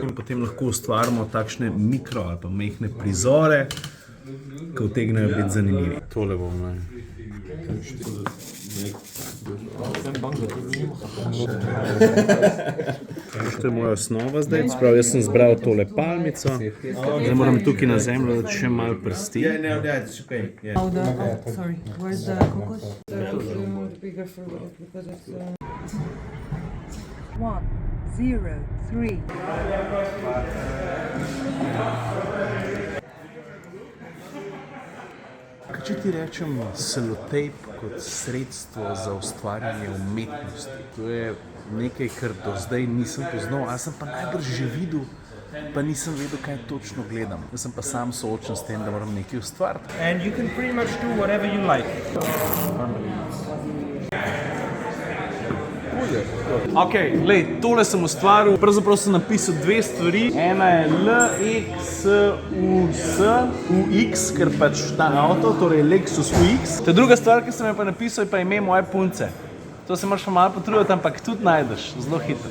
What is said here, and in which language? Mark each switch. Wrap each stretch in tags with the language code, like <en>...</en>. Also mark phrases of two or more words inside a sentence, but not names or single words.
<sl>In potem lahko ustvarimo takšne mikro ali pa mehne prizore, ki utegnejo biti zanimivi. Tole bom, To je moja osnova zdaj, sprav, jaz sem zbral tole palmico, zdaj moram tukaj na zemljo dati še malo prsti.</sl> <en>No, that's okay. Yeah. Sorry, where's the cocos? Bigger fruit because it's 1, 0, 3.</en> <sl>Kaj če ti rečem selotejp kot sredstvo za ustvarjanje umetnosti? To je nekaj, kar do zdaj nisem poznal, a sem pa najbrž že videl, pa nisem vedel, kaj točno gledam. Jaz sem pa sam soočen s tem, da moram nekaj ustvariti.</sl> <en>And you can pretty much do whatever you like.</en> <sl>Ok, lej, tole sem ustvaril, pravzaprav sem napisal dve stvari. Ena je LXUS, ker pač ta avto, torej Lexus UX. Ta druga stvar, ki sem jo pa napisal, je pa ime moje punce. To se moraš pa malo potruditi, ampak tudi najdeš, zelo hitro.</sl>